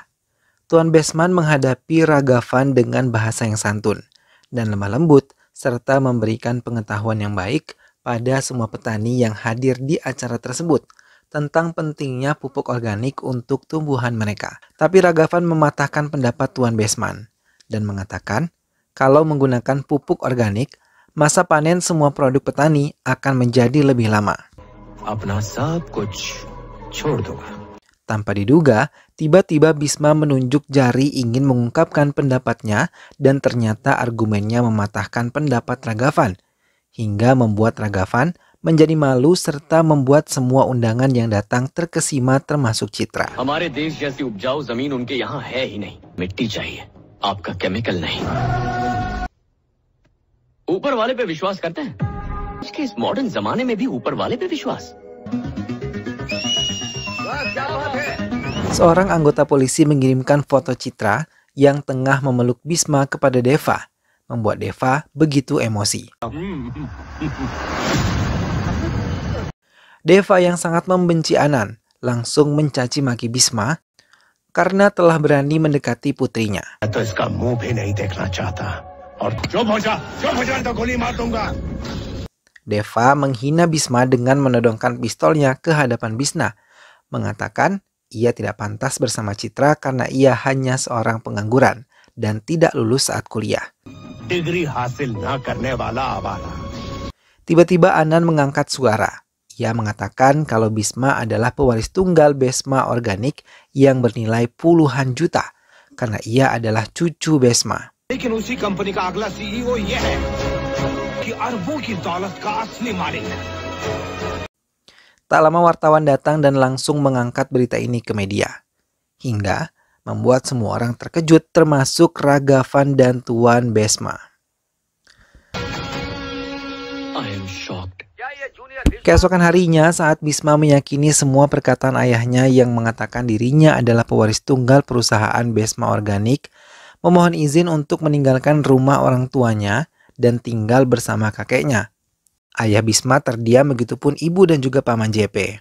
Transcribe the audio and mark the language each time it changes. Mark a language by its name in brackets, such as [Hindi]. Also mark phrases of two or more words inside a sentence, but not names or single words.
[Indonesian] Tuan Besman menghadapi Ragavan dengan bahasa yang santun dan lemah lembut serta memberikan pengetahuan yang baik pada semua petani yang hadir di acara tersebut tentang pentingnya pupuk organik untuk tumbuhan mereka. Tapi Ragavan mematahkan pendapat Tuan Besman dan mengatakan kalau menggunakan pupuk organik, masa panen semua produk petani akan menjadi lebih lama. [Hindi] अपना सब कुछ छोड़ दूंगा. [Indonesian] Tanpa diduga, tiba-tiba Bisma menunjuk jari ingin mengungkapkan pendapatnya dan ternyata argumennya mematahkan pendapat Ragavan, hingga membuat Ragavan menjadi malu serta membuat semua undangan yang datang terkesima termasuk Citra. [Hindi] हमारे देश जैसी उपजाऊ जमीन उनके यहाँ है ही नहीं. मिट्टी चाहिए, आपका केमिकल नहीं. ऊपर वाले पे विश्वास करते हैं. इसके इस मॉडर्न जमाने में भी ऊपर वाले पे विश्वास. [Indonesian] Seorang anggota polisi mengirimkan foto Citra yang tengah memeluk Bisma kepada Deva, membuat Deva begitu emosi. Deva yang sangat membenci Anand langsung mencaci maki Bisma karena telah berani mendekati putrinya. [Hindi] तो इसका मुंह भी नहीं देखना चाहता. और चुप हो जा तो गोली मार दूंगा. [Indonesian] Deva menghina Bisma dengan menodongkan pistolnya ke hadapan Bisma, mengatakan ia tidak pantas bersama Citra karena ia hanya seorang pengangguran dan tidak lulus saat kuliah. [Hindi] डिग्री हासिल ना करने वाला आवारा. [Indonesian] Tiba-tiba Anand mengangkat suara. Ia mengatakan kalau Bisma adalah pewaris tunggal Bisma Organic yang bernilai puluhan juta karena ia adalah cucu Bisma. [Hindi] लेकिन उसी कंपनी का अगला सीईओ ये है कि अरबों की दौलत का असली मालिक है. [Indonesian] Tak lama wartawan datang dan langsung mengangkat berita ini ke media. Hingga membuat semua orang terkejut termasuk Ragavan dan Tuan Besma. [English] I am shocked. [Indonesian] Keesokan harinya saat Bisma meyakini semua perkataan ayahnya yang mengatakan dirinya adalah pewaris tunggal perusahaan Bisma Organic, memohon izin untuk meninggalkan rumah orang tuanya dan tinggal bersama kakeknya. Ayah Bisma terdiam, begitupun ibu dan juga paman JP.